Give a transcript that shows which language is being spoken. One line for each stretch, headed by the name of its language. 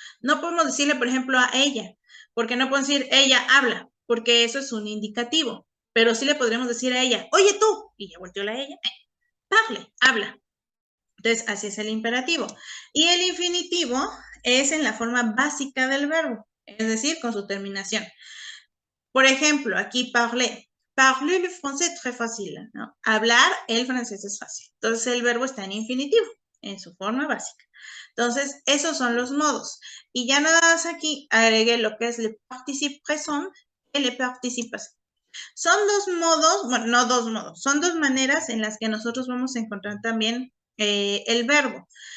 Spanish: No podemos decirle, por ejemplo, a ella, porque no podemos decir ella habla, porque eso es un indicativo. Pero sí le podremos decir a ella, oye tú, y ya volteó la ella. parle, habla. Entonces, así es el imperativo. Y el infinitivo es en la forma básica del verbo, es decir, con su terminación. Por ejemplo, aquí parler.
French: Parler le français très facile, ¿no?
Spanish: Hablar el francés es fácil. Entonces, el verbo está en infinitivo, en su forma básica. Entonces, esos son los modos. Y ya nada más aquí agregué lo que es le participe présent y le participe passé. Son dos modos, bueno, no dos modos, son dos maneras en las que nosotros vamos a encontrar también el verbo.